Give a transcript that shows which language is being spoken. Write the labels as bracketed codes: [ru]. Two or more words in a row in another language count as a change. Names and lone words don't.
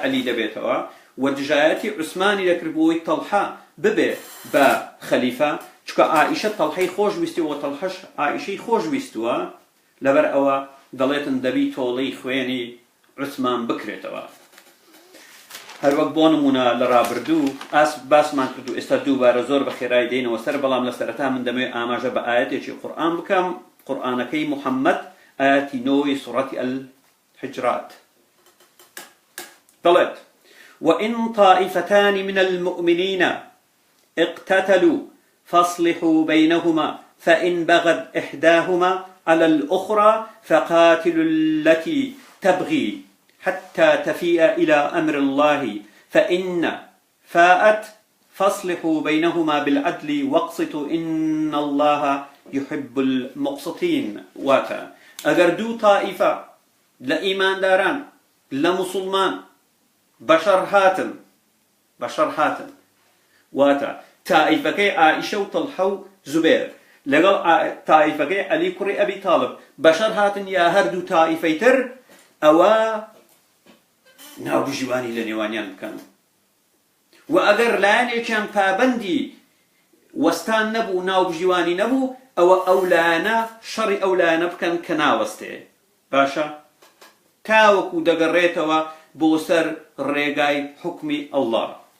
[ckb] عەلی دەبێتەوە و دژایەتی عوسمانی دەکرد بۆی تەڵحە ببێ بە خەلیفە چکە عائیشە تەڵحەی خۆش ویستیوە و تەڵحەش عائیشەی خۆش ویستووە لەبەر ئەوە دەڵێتن دەبی تۆڵەی خوێنی عوسمان بکرێتەوە هەروەک بۆ نمونە لە ڕابردوو باسمان کرد و ئێستا دووبارە زۆر بە خێرایی دێنەوە سەر بەڵام لە سەرەتا من دەمەوێت ئاماژە بە ئاەتێکی قورئان بکەم قورئانەکەی محەممەد آياتي نوي [ar] سورة الحجرات طلعت وإن طائفتان من المؤمنين اقتتلوا فاصلحوا بينهما فإن بغت إحداهما على الأخرى فقاتلوا التي تبغي حتى تفيء إلى أمر الله فإن فاءت فاصلحوا بينهما بالعدل واقسطوا إن الله يحب المقسطين [ckb] واتا ئەگەر دوو تائیفە لە ئیمانداران لە موسڵمان بەشەڕ هاتن واتە تائیفەکەی عائیشە و تەڵحە و زوبەیر لەگەڵ تائیفەکەی عەلی کوڕی ئەبی تاڵب بەشەڕ هاتن یا هەردوو تائیفەی تر ئەوە ناوبژیوانی لە نێوانیان بکەن و ئەگەر لایەنێکیان پابەندی وەستان نەبوو ناوبژیوانی نەبوو ئەوە ئەولانە شەڕی ئەولانە بکەن کە ناوەستێ باشە تاوەکو دەگەڕێتەوە بۆ سەر ڕێگای حوکمی ئەڵڵا